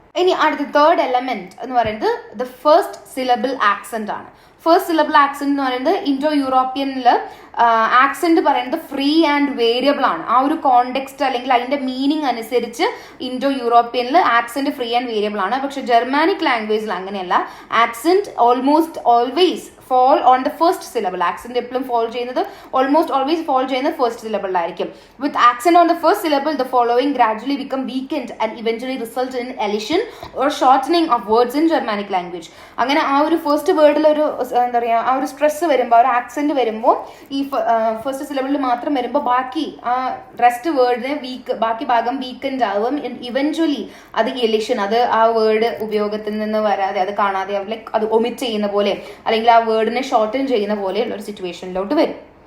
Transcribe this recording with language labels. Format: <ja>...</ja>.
<ml>ഇനി അടുത്ത third element എന്ന് പറയുന്നത് ദ ഫസ്റ്റ് സിലബിൾ ആക്സെന്റ് ആണ്. ഫസ്റ്റ് സിലബിൾ ആക്സെന്റ് എന്ന് പറയുന്നത് ഇൻഡോ യൂറോപ്യനിൽ ആക്സെന്റ് പറയുന്നത് ഫ്രീ ആൻഡ് വേരിയബിൾ ആണ്. ആ ഒരു കോണ്ടെക്സ്റ്റ് അല്ലെങ്കിൽ അതിന്റെ മീനിങ് അനുസരിച്ച് Indo യൂറോപ്യനിൽ accent free and variable ആണ്. പക്ഷെ ജർമാനിക് ലാംഗ്വേജിൽ അങ്ങനെയല്ല.</ml> <en>Accent almost always fall on the first syllable.</en> <ml>Accent എപ്പോഴും fall ചെയ്യുന്നത്</ml> <en>almost always fall</en> <ml>ചെയ്യുന്നത്</ml> <en>first syllable</en> <ml>ആയിരിക്കും.</ml> <en>With accent on the first syllable, the following gradually become weakened and eventually result in elision or shortening of words in Germanic language.</en> <ml>അങ്ങനെ ആ ഒരു first വേർഡിൽ ഒരു എന്താ പറയുക, ആ ഒരു സ്ട്രെസ് വരുമ്പോൾ, ഒരു ആക്സെന്റ് വരുമ്പോൾ, ഈ ഫസ്റ്റ് സിലബിളിൽ മാത്രം വരുമ്പോൾ ബാക്കി ആ റെസ്റ്റ് വേർഡിനെ ബാക്കി ഭാഗം വീക്കൻഡ് ആവും. ഇവൻച്വലി അത് എലിഷൻ, അത് ആ വേർഡ് ഉപയോഗത്തിൽ നിന്ന് വരാതെ, അത് കാണാതെ, ലൈക്ക് അത് ഒമിറ്റ് ചെയ്യുന്ന പോലെ, അല്ലെങ്കിൽ ആ വേർഡിനെ ഷോർട്ടൻ ചെയ്യുന്ന പോലെയുള്ള ഒരു സിറ്റുവേഷനിലോട്ട് വരും.</ml>